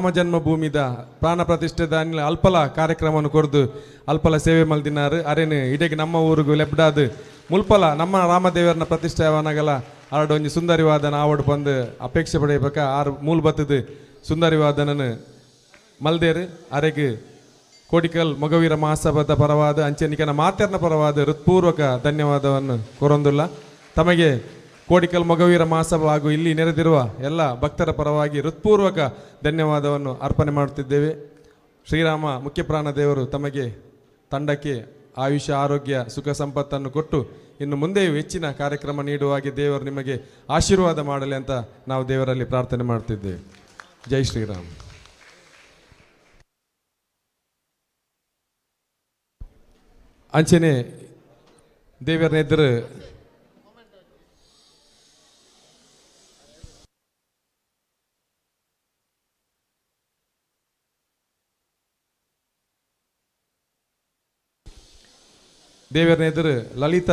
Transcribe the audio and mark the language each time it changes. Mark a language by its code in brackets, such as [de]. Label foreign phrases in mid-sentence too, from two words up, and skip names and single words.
[tcy] ಜನ್ಮಭೂಮಿದ ಪ್ರಾಣ ಪ್ರತಿಷ್ಠೆದ ಅಲ್ಪಲ ಕಾರ್ಯಕ್ರಮವನ್ನು ಕೊರ್ದು ಅಲ್ಪಲ ಸೇವೆ ಮಲ್ದಿನಾರು ಅರೇನು ಇಡೀಗೆ ನಮ್ಮ ಊರಿಗೂ ಲೆಬ್ಡಾದು ಮುಲ್ಪಲ ನಮ್ಮ ರಾಮದೇವರನ ಪ್ರತಿಷ್ಠಾವನಗಲ ಆಡೊಂಜಿ ಸುಂದರಿ ವಾದನ ಆವಡ್ ಬಂದು ಅಪೇಕ್ಷೆ ಪಡೆಯಬೇಕ ಆರು ಮೂಲ ಬತ್ತದು ಸುಂದರಿ ವಾದನನು ಮಲ್ದೇರು ಅರೆಗೆ ಕೋಡಿಕಲ್ ಮೊಗವೀರ ಮಹಾಸಭಾದ ಪರವಾದ ಅಂಚೆನಿಕನ ಮಾತೆರ್ನ ಪರವಾದ ಹೃತ್ಪೂರ್ವಕ ಧನ್ಯವಾದವನ್ನು ಕೋರೊಂದುಲ್ಲ. [kn] ತಮಗೆ ಕೋಡಿಕಲ್ ಮೊಗವೀರ ಮಹಾಸಭಾ ಹಾಗೂ ಇಲ್ಲಿ ನೆರೆದಿರುವ ಎಲ್ಲ ಭಕ್ತರ ಪರವಾಗಿ ಹೃತ್ಪೂರ್ವಕ ಧನ್ಯವಾದವನ್ನು ಅರ್ಪಣೆ ಮಾಡುತ್ತಿದ್ದೇವೆ. ಶ್ರೀರಾಮ ಮುಖ್ಯಪ್ರಾಣ ದೇವರು ತಮಗೆ ತಂಡಕ್ಕೆ ಆಯುಷ್ಯ ಆರೋಗ್ಯ ಸುಖ ಸಂಪತ್ತನ್ನು ಕೊಟ್ಟು ಇನ್ನು ಮುಂದೆಯೂ ಹೆಚ್ಚಿನ ಕಾರ್ಯಕ್ರಮ ನೀಡುವ ಹಾಗೆ ದೇವರು ನಿಮಗೆ ಆಶೀರ್ವಾದ ಮಾಡಲಿ ಅಂತ ನಾವು ದೇವರಲ್ಲಿ ಪ್ರಾರ್ಥನೆ ಮಾಡ್ತಿದ್ದೇವೆ. ಜೈ ಶ್ರೀರಾಮ್. ಅಂಚನೆ ದೇವರನ್ನ ಎದುರು ದೇವರನ್ನ ಎದುರು ಲಲಿತ